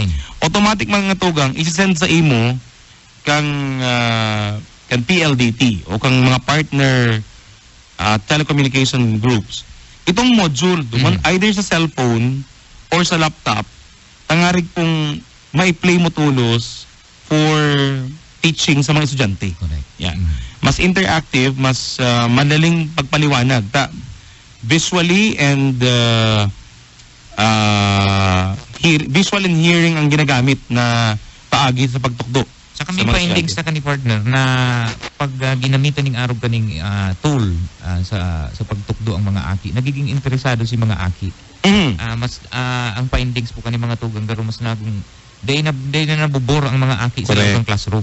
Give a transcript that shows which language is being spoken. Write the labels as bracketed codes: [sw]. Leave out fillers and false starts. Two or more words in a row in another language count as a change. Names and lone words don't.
[bik] Automatic mga tugang, isi-send sa imo kang PLDT o kang mga [en] partner telecommunication groups. [bik] Itong module, either sa cellphone or sa laptop, tangarig pong mai-play mo tulos [en] for teaching [bik] sa mga estudyante. [en] Correct. Yeah. [bik] Mas interactive, mas madaling pagpaliwanag. [en] Visually and visual and hearing [bik] ang ginagamit na paagi sa pagtukdo. Saka may findings sa kani partner na pag ginamitan ng arog kaning tool sa pagtukdo ang mga aki, nagiging interesado si mga aki. Mas ang findings po kani mga tugang garo mas naging day na nabubor ang mga aki sa loob ng classroom.